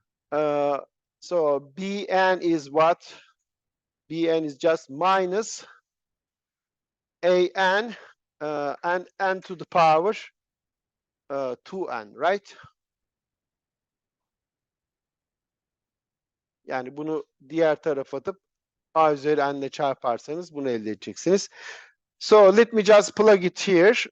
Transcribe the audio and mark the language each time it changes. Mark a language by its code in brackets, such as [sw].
[en] So bn is what? Bn is just minus an and n to the power 2n, right? [tr] Yani bunu diğer tarafa atıp a üzeri n'le çarparsanız bunu elde edeceksiniz. [en] So let me just plug it here.